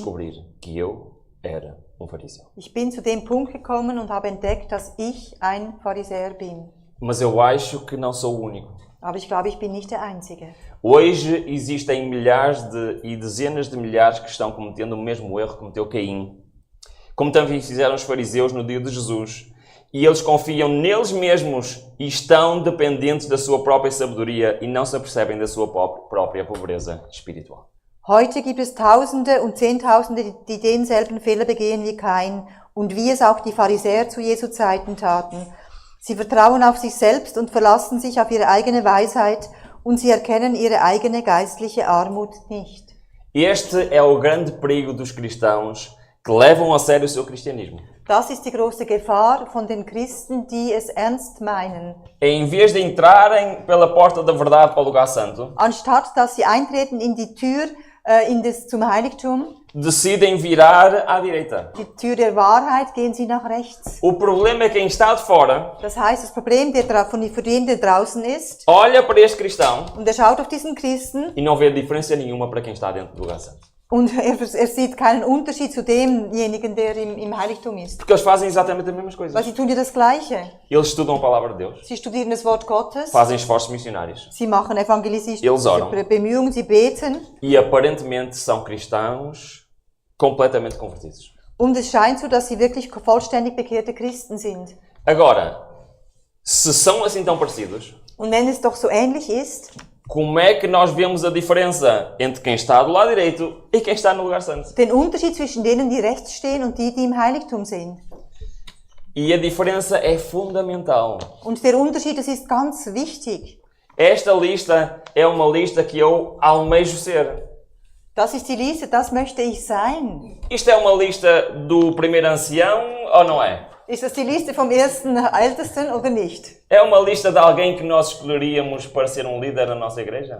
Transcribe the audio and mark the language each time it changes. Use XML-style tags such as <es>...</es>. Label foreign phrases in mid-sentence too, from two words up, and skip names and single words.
<pt>descobrir que eu era um fariseu.</pt> <de>ich bin zu dem Punkt gekommen und habe entdeckt, dass ich ein Pharisäer bin.</de> <pt>Mas eu acho que não sou o único.</pt> <de>Aber ich glaube, ich bin nicht der Einzige.</de> <pt>Hoje existem milhares e dezenas de milhares que estão cometendo o mesmo erro que cometeu Caim. Como também fizeram os fariseus no dia de Jesus. E eles confiam neles mesmos e estão dependentes da sua própria sabedoria e não se apercebem da sua própria pobreza espiritual.</pt> <de>Heute gibt es Tausende und Zehntausende, die denselben Fehler begehen wie Kain und wie es auch die Pharisäer zu Jesu Zeiten taten. Sie vertrauen auf sich selbst und verlassen sich auf ihre eigene Weisheit und sie erkennen ihre eigene geistliche Armut nicht.</de> <pt>Este é o grande perigo dos cristãos que levam a sério o seu cristianismo.</pt> <de>Das ist die große Gefahr von den Christen, die es ernst meinen.</de> <pt>Em vez de entrarem pela porta da verdade para o lugar santo,</pt> <de>Anstatt dass sie eintreten in die Tür zum Heiligtum,</de> <pt>decidem virar à direita.</pt> <de>die Tür der Wahrheit, gehen sie nach rechts.</de> <pt>O problema é que quem está de fora</pt> <de>Das heißt, das Problem für den, der draußen ist,</de> <pt>olha para este cristão</pt> <de>und er schaut auf diesen Christen</de> <pt>e não vê diferença nenhuma para quem está dentro do lugar santo.</pt> <de>und er sieht keinen Unterschied zu demjenigen, der im Heiligtum ist.</de> <pt>Porque eles fazem exatamente as mesmas coisas.</pt> <de>Weil sie tun ja das Gleiche.</de> <pt>Eles estudam a palavra de Deus,</pt> <de>Sie studieren das Wort Gottes,</de> <pt>fazem esforços missionários</pt> <de>sie machen evangelistische</de> <pt>Eles oram.</pt> <de>Bemühungen, sie beten</de> <pt>e aparentemente são cristãos completamente convertidos.</pt> <de>und es scheint so, dass sie wirklich vollständig bekehrte Christen sind.</de> <pt>Agora, se são assim tão parecidos,</pt> <de>Und wenn es doch so ähnlich ist,</de> <pt>como é que nós vemos a diferença entre quem está do lado direito e quem está no lugar santo?</pt> <de>den Unterschied zwischen denen, die rechts stehen und die im Heiligtum sind.</de> <pt>E a diferença é fundamental.</pt> <de>Und der Unterschied, das ist ganz wichtig.</de> <pt>Esta lista é uma lista que eu almejo ser.</pt> <de>Das ist die Liste, das möchte ich sein.</de> <pt>Isto é uma lista do primeiro ancião ou não é?</pt> <de>Ist das die Liste vom ersten Ältesten oder nicht?</de> <pt>É uma lista de alguém que nós escolheríamos para ser um líder na nossa igreja?</pt>